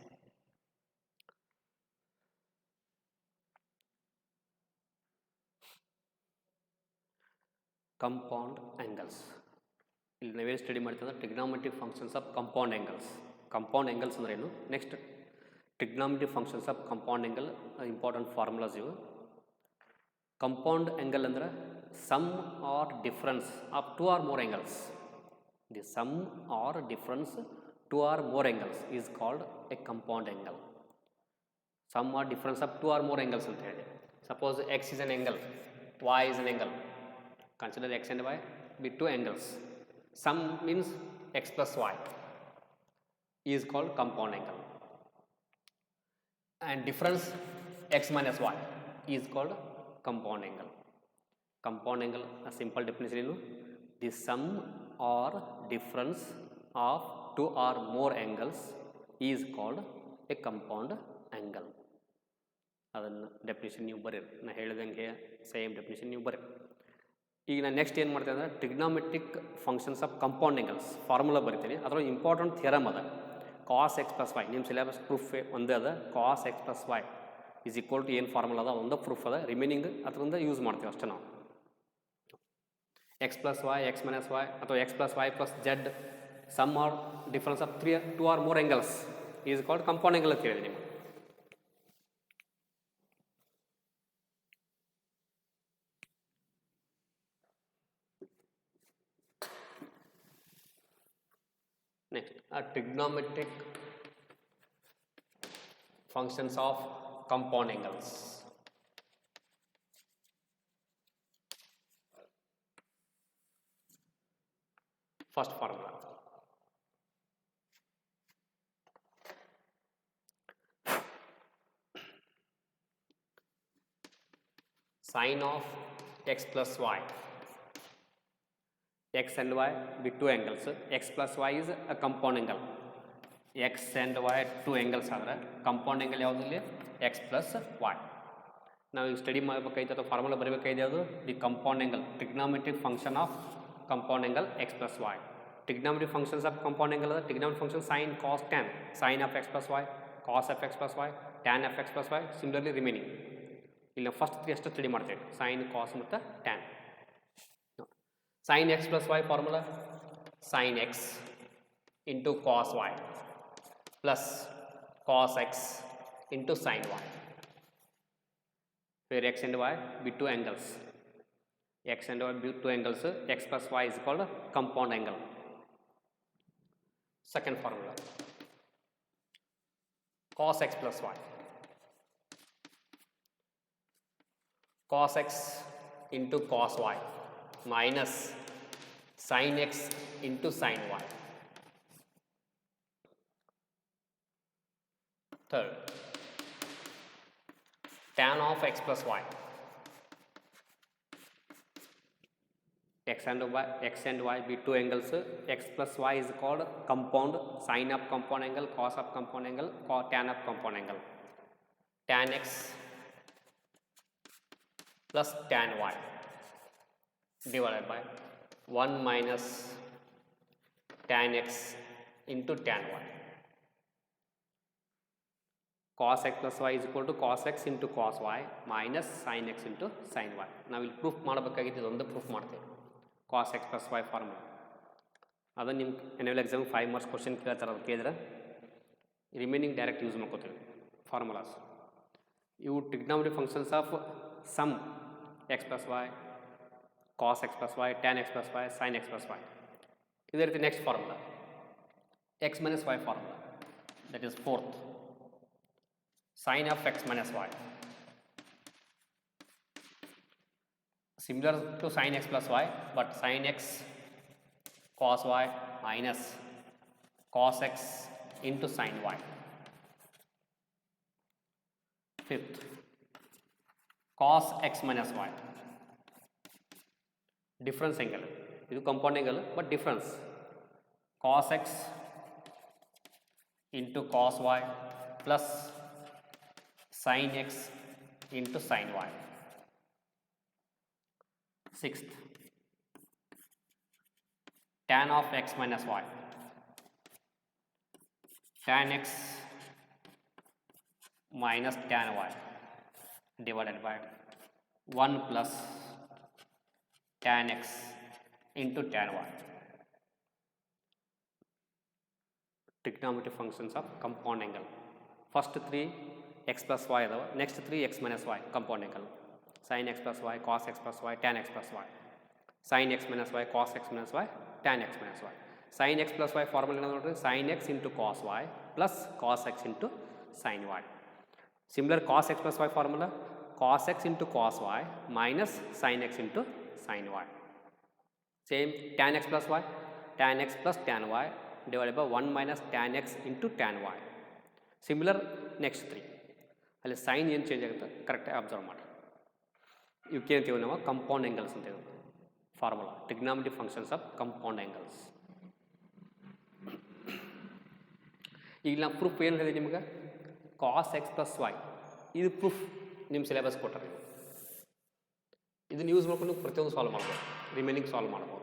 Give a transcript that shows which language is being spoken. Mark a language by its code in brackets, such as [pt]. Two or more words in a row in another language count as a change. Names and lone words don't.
[en] Compound angles. [kn] ಇಲ್ಲಿ ನಾವೇನು ಸ್ಟಡಿ ಮಾಡ್ತೀವಿ [en] trigonometric functions of compound angles. compound angles [kn] ಅಂದ್ರೆ ಏನು? [en] next trigonometric functions of compound angle, important formulas ಇವು. compound angle ಅಂದ್ರೆ sum or difference of two or more angles. the sum or difference two or more angles is called a compound angle. Sum or difference of two or more angles [kn] ಅಂತ ಹೇಳಿ. [en] Suppose x is an angle, y is an angle. Consider x and y be two angles. Sum means x plus y is called compound angle. And difference x minus y is called compound angle. Compound angle, a simple definition is the sum or difference of two or more angles is called a compound angle. [kn] ಅದನ್ನು ಡೆಫಿನಿಷನ್ ನೀವು ಬರೀರಿ, ನಾನು ಹೇಳಿದಂಗೆ [en] same definition [kn] ನೀವು ಬರೀರಿ. ಈಗ ನಾನು ನೆಕ್ಸ್ಟ್ ಏನು ಮಾಡ್ತೀನಿ ಅಂದರೆ [en] trigonometric functions of compound angles formula [kn] ಬರಿತೀನಿ. ಅದರೊಳಗೆ [en] important theorem [kn] ಅದ. [en] cos x plus y [kn] ನಿಮ್ಮ [en] syllabus proof [kn] ಒಂದೇ ಅದ. [en] cos x plus y is equal to [kn] ಏನು ಫಾರ್ಮುಲಾ ಅದ ಒಂದೇ ಪ್ರೂಫ್ ಅದ. [en] ರಿಮೈನಿಂಗ್ [kn] ಅದರಿಂದ ಯೂಸ್ ಮಾಡ್ತೀವಿ ಅಷ್ಟೇ ನಾವು. [en] x plus y, x minus y ಅಥವಾ x plus y plus z sum or difference of two or more angles is called compound angle [kn] ಅಂತ ಹೇಳಿದೆ ನಿಮಗೆ. [en] next trigonometric functions of compound angles. first formula sin of x plus y. X and y be two angles. X plus y is a compound angle. X and y two angles ಆದರೆ compound angle ಯಾವುದಿಲ್ಲ? x plus y. [kn] ನಾವು ಈಗ ಸ್ಟಡಿ ಮಾಡಬೇಕಾಯ್ತು ಅಥವಾ ಫಾರ್ಮುಲಾ ಬರೀಬೇಕಾಯ್ತು ಯಾವುದು? [en] the compound angle, trigonometric function of compound angle x plus y. trigonometric functions of compound angle ಅಂದರೆ trigonometric function sin, cos, tan. sin of x plus y, cos of x plus y, tan of x plus y, similarly remaining. [kn] ಇಲ್ಲಿ ನಾವು ಫಸ್ಟ್ ಎಷ್ಟು ಸ್ಟಡಿ ಮಾಡ್ತೇವೆ? ಸೈನ್, ಕಾಸ್ ಮತ್ತು ಟ್ಯಾನ್. [en] sin x plus y formula sin x into cos y plus cos x into sin y. where x and y be two angles. x and y be two angles. x plus y is called compound angle. second formula cos x plus y. cos x into cos y minus sin x into sin y. Third, tan of x plus y. X and y be two angles. X plus y is called compound. Sin of compound angle, cos of compound angle, tan of compound angle. Tan x plus tan y divided by 1 minus tan x into tan y. Cos x plus y is equal to cos x into cos y minus sin x into sin y. [kn] ನಾವು ಇಲ್ಲಿ ಪ್ರೂಫ್ ಮಾಡಬೇಕಾಗಿದ್ದು ಒಂದು ಪ್ರೂಫ್ ಮಾಡ್ತೇವೆ. [en] cos x plus y [kn] ಫಾರ್ಮುಲಾ ಅದನ್ನು ನಿಮ್ಮ [en] annual exam 5 marks question [kn] ಕೇಳ್ತಾರೆ. ಅದು ಕೇಳಿದ್ರೆ [en] remaining direct use [kn] ಮಾಡ್ಕೋತೀವಿ ಫಾರ್ಮುಲಾಸ್. [en] ಇವು trigonometric functions of sum x plus y, cos x plus y, tan x plus y, sin x plus y. [kn] ಇದೇ ರೀತಿ [en] next formula x minus y ಫಾರ್ಮುಲಾ, that is fourth. sin of x minus y similar to sin x plus y, but sin x cos y minus cos x into sin y. Fifth, cos x minus y difference angle. This is compound angle, but difference. Cos x into cos y plus sin x into sin y. Sixth, tan of x minus y. Tan x minus tan y divided by 1 plus tan x into tan y. Trigonometric functions of compound angle. First 3 x plus y, next 3 x minus y, compound angle. Sin x plus y, cos x plus y, tan x plus y. Sin x minus y, cos x minus y, tan x minus y. Sin x plus y formula sin x into cos y plus cos x into sin y. Similar cos x plus y formula cos x into cos y minus sin x into sin y. Same tan x plus y, tan x plus tan y divided by 1 minus tan x into tan y. Similar next 3. [kn] ಅಲ್ಲಿ ಸೈನ್ ಏನು ಚೇಂಜ್ ಆಗುತ್ತೆ ಕರೆಕ್ಟಾಗಿ ಅಬ್ಸರ್ವ್ ಮಾಡಿ. ಇವಕ್ಕೆ ಅಂತೀವಿ ನಾವು [en] compound angles [kn] ಅಂತ ಹೇಳೋದು [en] formula trigonometric functions of compound angles. [kn] ಈಗ ನಾವು ಪ್ರೂಫ್ ಏನು ಹೇಳಿದೆ ನಿಮ್ಗೆ [en] cos x plus y [kn] ಇದು ಪ್ರೂಫ್ ನಿಮ್ಮ ಸಿಲೆಬಸ್ ಕೊಟ್ಟರೆ ಇದನ್ನು ಯೂಸ್ ಮಾಡ್ಕೊಂಡು ಪ್ರತಿಯೊಂದು ಸಾಲ್ವ್ ಮಾಡ್ಬೋದು, [en] remaining solve [kn] ಮಾಡ್ಬೋದು.